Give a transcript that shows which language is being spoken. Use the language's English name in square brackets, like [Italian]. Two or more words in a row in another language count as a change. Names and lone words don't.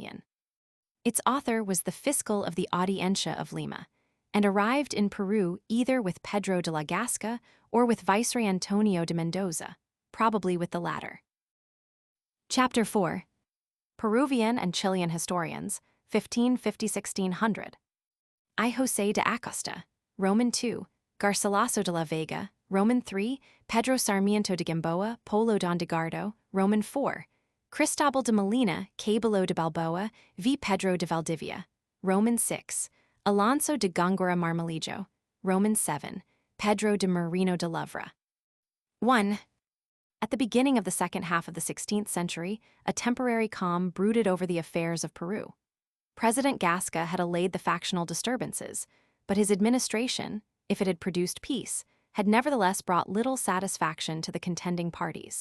[English] Its author was the fiscal of the Audiencia of Lima, and arrived in Peru either with Pedro de la Gasca or with Viceroy Antonio de Mendoza, probably with the latter. Chapter 4. Peruvian and Chilean Historians, 1550–1600. I. José de Acosta, Roman II, Garcilaso de la Vega, Roman III, Pedro Sarmiento de Gamboa, Polo de Ondegardo, Roman IV, Cristóbal de Molina, Cabello de Balboa, v. Pedro de Valdivia, Roman VI, Alonso de Góngora Marmolejo, Roman VII, Pedro de Merino de Lovra. 1. At the beginning of the second half of the 16th century, a temporary calm brooded over the affairs of Peru. President Gasca had allayed the factional disturbances, but his administration, if it had produced peace, had nevertheless brought little satisfaction to the contending parties.